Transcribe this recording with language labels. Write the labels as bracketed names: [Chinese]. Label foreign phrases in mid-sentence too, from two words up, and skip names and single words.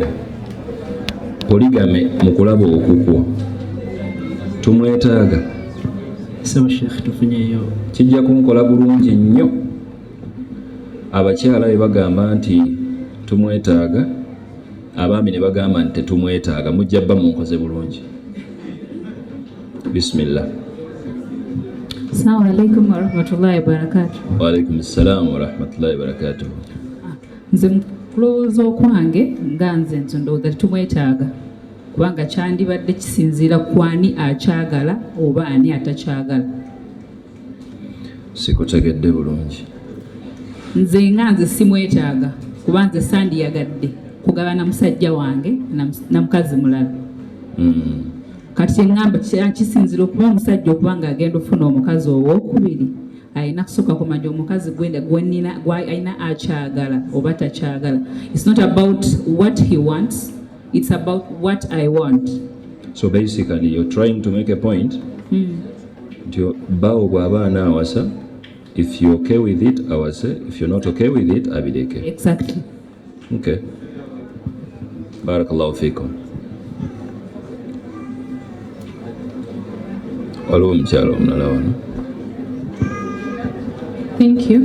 [Ganda] Polygamy mu kulaba okukwo tumwetaaga? Sawa Sheikh, tufunyeyo. Kijja kunkola bulungi nnyo abakyala be bagamba nti tumwetaaga, abaami ne bagamba nti tetumwetaaga. Mujja bba munkoze bulungi. [Arabic] Bismillah. السلام عليكم ورحمة الله وبركاته. وعليكم السلام ورحمة الله وبركاته. [Ganda] Nze kulowooza okwange nga nze ndowooza tumwetaaga, kubanga kyandibadde kisinziira ku ani akyagala oba ani atakyagala. Sikutegedde bulungi. Nze nga nze simwetaaga kuba nze sandiyagadde kugabana musajja wange na mukazi mulala. Kati kyeŋŋamba kisinzira okuba omusajja okuba ng'agenda ofuna omukazi owookubiri, alina kusooka kumanya omukazi alina akyagala oba takyagala. [English] It's not about what he wants, it's about what I want. So basically you're trying to make a point [Ganda] nti bawo bw'aba anaawasa, [English] if you're okay with it awase, if you're not okay with it abireke. Exactly. [Arabic] Okay. بارك الله فيكم. [English] Thank you.